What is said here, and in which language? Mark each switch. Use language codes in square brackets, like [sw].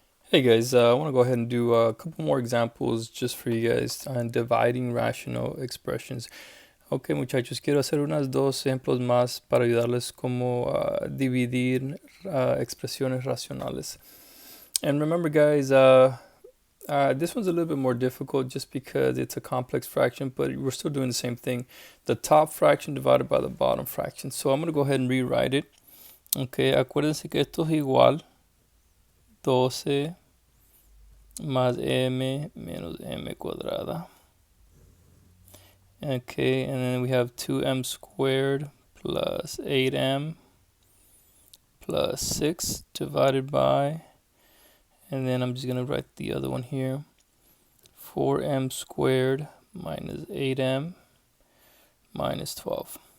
[en] Hey guys, I want to go ahead and do a couple more examples just for you guys on dividing rational expressions. [es] Ok, muchachos, quiero hacer unas dos ejemplos más para ayudarles cómo dividir expresiones racionales. [en] And remember, guys, this one's a little bit more difficult just because it's a complex fraction, but we're still doing the same thing. The top fraction divided by the bottom fraction. So I'm going to go ahead and rewrite it. [es] Ok, acuérdense que esto es igual 12 más m menos m cuadrada. [en] Okay, and then we have 2m squared plus 8m plus 6 divided by, and then I'm just going to write the other one here, 4m squared minus 8m minus 12.